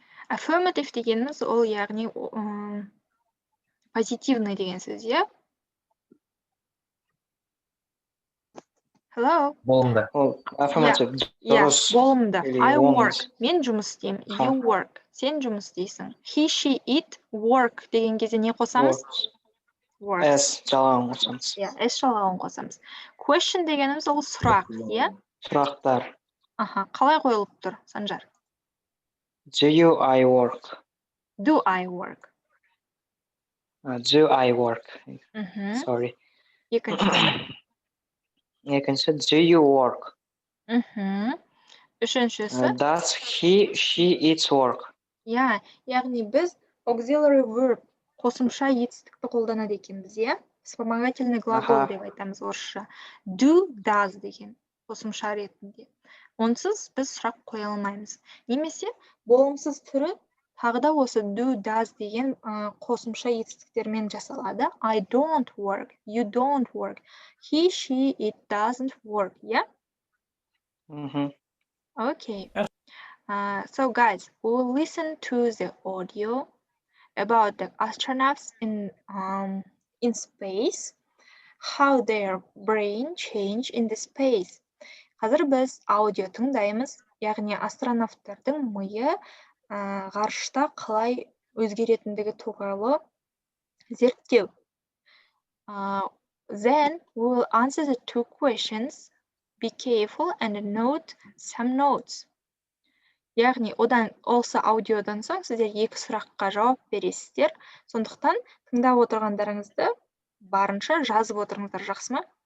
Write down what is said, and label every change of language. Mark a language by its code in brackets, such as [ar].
[kk] Affirmative дегеніміз ол яғни позитивный деген сөз, иә? [en] Hello? [kk] Болымды. Ол affirmative. Дұрыс. Болымды. [en] I work. [kk] Болыңыз. Мен жұмыс істеймін. [en] You work. [kk] Сен жұмыс істейсің. He, she, it, work деген кезде не қосамыз? [en] Work. [kk] S жалғауын қосамыз. Иә, S жалғауын қосамыз. Question дегеніміз ол сұрақ, иә? Сұрақтар. Аха, қалай қойылып тұр, Санжар? [en] Do I work? Do I work? Do I work? Sorry. [kk] Екінші. [en] Екінші, do you work? [kk] Үшіншісі. [en] Does he, she, it work? [kk] Иә, яғни біз auxiliary verb қосымша етістікті қолданады екенбіз, иә? [ru] Вспомогательный глагол [kk] деп айтамыз орысша. Do, does деген қосымша ретінде. Онсыз біз сұрақ қоя алмаймыз. Немесе болымсыз түрі тағы да осы do, does деген қосымша етістіктермен жасалады. [en] I don't work, you don't work, he, she, it doesn't work, yeah? Okay. So guys, we'll listen to the audio about the astronauts in space, how their brain change in the space. [kk] Қазір біз аудио тыңдаймыз, яғни астронавттардың миы ғарышта қалай өзгеретіндігі туралы зерттеу. [en] Then we will answer the 2 questions. Be careful and note some notes. [kk] Яғни одан осы аудиодан соң сіздер 2 сұраққа жауап бересіздер. Сондықтан тыңдап отырғандарыңызды барынша жазып отырыңыздар, жақсы ма?